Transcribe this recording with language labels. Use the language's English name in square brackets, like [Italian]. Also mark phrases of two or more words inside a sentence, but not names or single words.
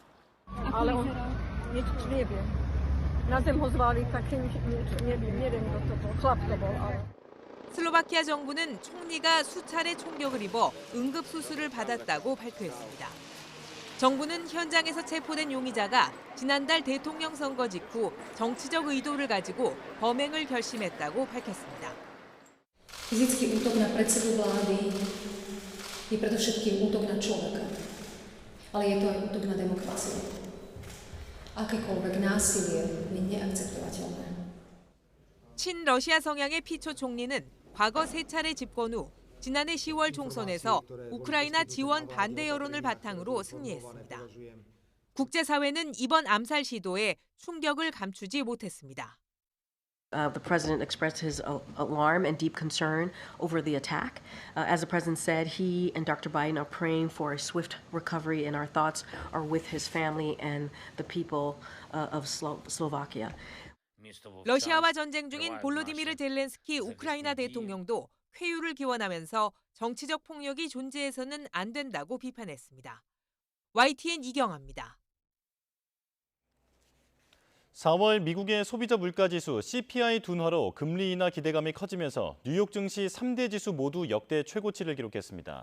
[Korean] 슬로바키아 정부는 총리가 수차례 총격을 입어 응급수술을 받았다고 발표했습니다. 정부는 현장에서 체포된 용의자가 지난달 대통령 선거 직후 정치적 의도를 가지고 범행을 결심했다고 밝혔습니다. [Slovak] Fyzický útok na predsedu vlády je predovšetkým útok na človeka, ale je to aj útok na demokraciu. Akékoľvek násilie je neakceptovateľné. [Korean] 친러시아 성향의 피초 총리는 과거 세 차례 집권 후 지난해 10월 총선에서 우크라이나 지원 반대 여론을 바탕으로 승리했습니다. 국제사회는 이번 암살 시도에 충격을 감추지 못했습니다. [English] The president expressed his alarm and deep concern over the attack. As the president said, he and Dr. Biden are praying for a swift recovery, and our thoughts are with his family and the people of Slovakia. [Korean] 러시아와 전쟁 중인 볼로디미르 젤렌스키 우크라이나 대통령도 회유를 기원하면서 정치적 폭력이 존재해서는 안 된다고 비판했습니다. YTN 이경아입니다. 4월 미국의 소비자 물가지수 CPI 둔화로 금리 인하 기대감이 커지면서 뉴욕 증시 3대 지수 모두 역대 최고치를 기록했습니다.